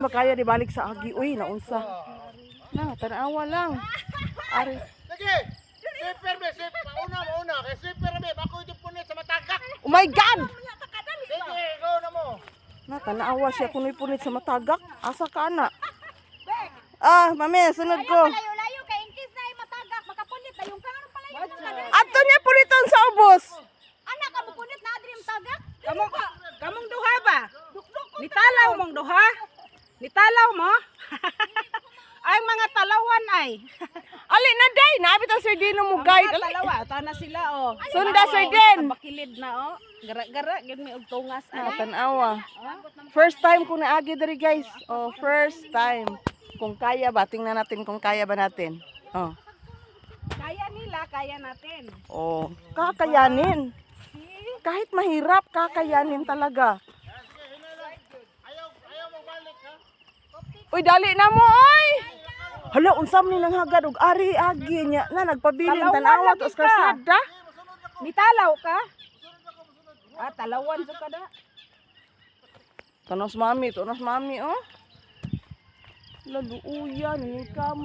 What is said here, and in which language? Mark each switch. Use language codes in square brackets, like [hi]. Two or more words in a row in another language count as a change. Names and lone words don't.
[ceb] makaya di balik sa agi. Uy, naunsa. Na, tanawa lang. Ari. Sige! Sweeper be, sweeper. Mauna. Kaya sweeper be, bako yung punit sa matagak. [en] Oh my God! [ceb] Sige, go na mo. Na, tanawa siya kung punit sa matagak. Asa ka na? Ah, mami, sunod ko. Layo-layo kay inkis na yung matagak, makapunit na yung kanang palayo. Ato niya puniton sa ubos. Anak ka mo punit na adri yung tagak. Kamong duha ba? Nitalaw mong duha? Nitalaw mo? Ay mga talawan ay. Ali na day, naabit ang Sir Dino mo guide. Ali. Talawa, ata na sila oh. Sunda, Sir Den. Bakilid na oh. Gara-gara gyud mi og tungas Na, ay. tanawa. [en] First time [ceb] ko naagi diri guys. [en] Oh, first time. [tl] Kung kaya ba, tingnan natin kung kaya ba natin. Oh. Kaya nila, kaya natin. Oh, kakayanin. Kahit mahirap, kakayanin talaga. [ceb] Ayaw mo balik ha? Uy, dali na mo, oy! Hala, unsam ni nang hagad og ari agi niya na nagpabilin Talawan tanawa lagi to ka. kasada. Nitalaw ka? Ah, talawan sa kada. Tanos mami, oh. Laluuyan, ni kamot.